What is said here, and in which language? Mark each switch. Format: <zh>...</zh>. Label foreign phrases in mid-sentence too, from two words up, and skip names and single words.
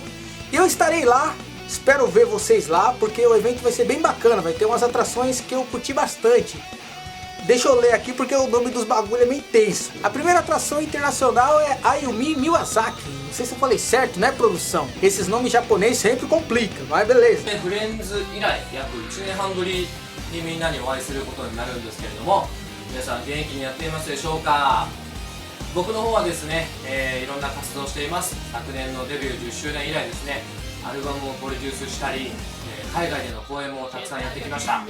<pt>E eu estarei lá, espero ver vocês lá, porque o evento vai ser bem bacana, vai ter umas atrações que eu curti bastante. Deixa eu ler aqui porque o nome dos bagulho é meio tenso. A primeira atração internacional é Ayumi Miyazaki. Não sei se eu falei certo, né, produção? Esses nomes japoneses sempre complicam, mas beleza.</pt> <ja>フレンズ以来約1年半ぶりにみんなにお会いすることになるんですけれども、皆さん元気にやっていますでしょうか。僕の方はですね、いろんな活動をしています。昨年のデビュー10周年以来ですね、アルバムをプロデュースしたり、海外での公演もたくさんやってきました。</ja>